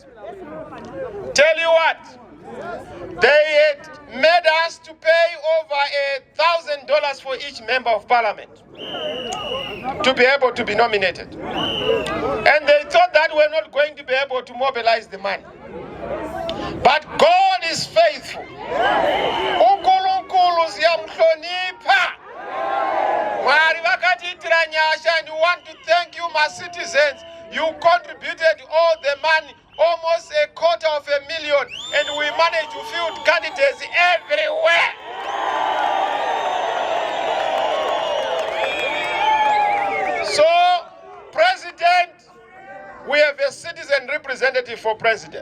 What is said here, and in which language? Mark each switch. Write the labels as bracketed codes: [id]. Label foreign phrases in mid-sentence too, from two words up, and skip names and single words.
[en] Tell you what, they had made us to pay over $1,000 for each member of parliament to be able to be nominated. And they thought that we're not going to be able to mobilize the money. But God is faithful. [nd] uNkulunkulu siyamhlonipha. [sn] Mwari vakatitira nyasha, [en] and we want to thank you, my citizens. You contributed all the money, almost $250,000, and we managed to field candidates everywhere. So, President, we have a citizen representative for President.